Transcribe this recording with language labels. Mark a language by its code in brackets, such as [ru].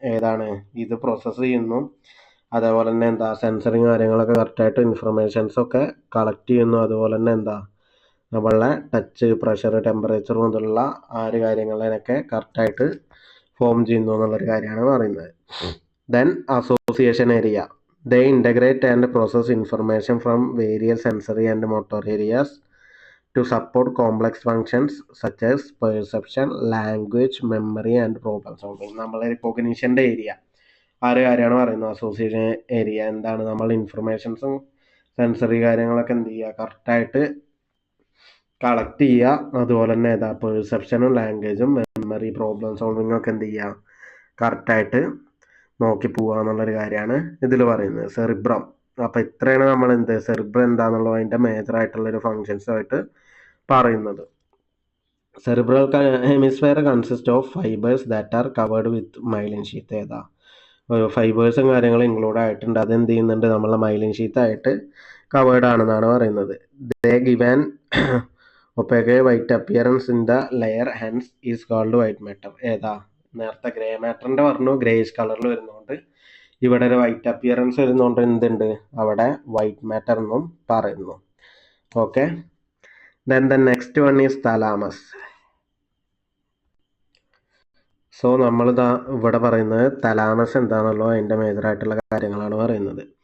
[ml] ഏതാണ് ഇത് പ്രോസസ്സ് ചെയ്യുന്നു, അതേപോലെ തന്നെ എന്താ സെൻസറി കാര്യങ്ങളൊക്കെ കറക്റ്റായിട്ട് ഇൻഫർമേഷൻസൊക്കെ കളക്ട് ചെയ്യുന്നു. അതുപോലെ തന്നെ എന്താ നമ്മളുടെ ടച്ച്, പ്രഷർ, ടെമ്പറേച്ചർ മുതലുള്ള ആ ഒരു കാര്യങ്ങളതിനൊക്കെ കറക്റ്റായിട്ട് ഫോം ചെയ്യുന്നു എന്നുള്ളൊരു കാര്യമാണ് പറയുന്നത്. [en] Then association area. They integrate and process information from various sensory and motor areas to support complex functions such as perception, language, memory and problem solving. [ml] നമ്മളെ റിക്കോഗ്നിഷൻ്റെ ഏരിയ കാര്യമാണ് പറയുന്നത്. അസോസിയേഷൻ ഏരിയ എന്താണ്, നമ്മൾ ഇൻഫർമേഷൻസും സെൻസറി കാര്യങ്ങളൊക്കെ എന്ത് ചെയ്യുക, കറക്റ്റായിട്ട് കളക്ട് ചെയ്യുക. അതുപോലെ തന്നെ ഏതാ പെർസെപ്ഷനും ലാംഗ്വേജും മെമ്മറി പ്രോബ്ലം സോൾവിങ്ങും ഒക്കെ എന്ത് ചെയ്യുക, കറക്റ്റായിട്ട് നോക്കി പോവുക എന്നുള്ളൊരു കാര്യമാണ് ഇതിൽ പറയുന്നത്. സെറിബ്രം. അപ്പോൾ ഇത്രയാണ് നമ്മൾ സെറിബ്രം എന്താണെന്നുള്ളത് അതിൻ്റെ മേജറായിട്ടുള്ളൊരു ഫങ്ഷൻസുമായിട്ട് പറയുന്നത്. [en] Cerebral hemisphere consist of fibres that are covered with myelin sheath. [ml] ഏതാ ഫൈബേഴ്സും കാര്യങ്ങളും ഇൻക്ലൂഡ് ആയിട്ടുണ്ട്. അതെന്ത് ചെയ്യുന്നുണ്ട്, നമ്മളെ മൈലിൻ ഷീത്തായിട്ട് കവേർഡ് ആണെന്നാണ് പറയുന്നത്. [en] They given opaque white appearance in the layer hence is called white matter. [ml] ഏതാ നേരത്തെ ഗ്രേ മാറ്ററിൻ്റെ പറഞ്ഞു, ഗ്രേഷ് കളറിൽ വരുന്നതുകൊണ്ട് ഇവിടെ ഒരു വൈറ്റ് അപ്പിയറൻസ് വരുന്നതുകൊണ്ട് എന്തുണ്ട്, അവിടെ വൈറ്റ് മാറ്റർ എന്നും പറയുന്നു. [en] Okay, then the next one is thalamus. [ml] So നമ്മൾ ഇവിടെ പറയുന്നത് തലാമസ് എന്താണല്ലോ അതിൻ്റെ മേജറായിട്ടുള്ള കാര്യങ്ങളാണ് പറയുന്നത്.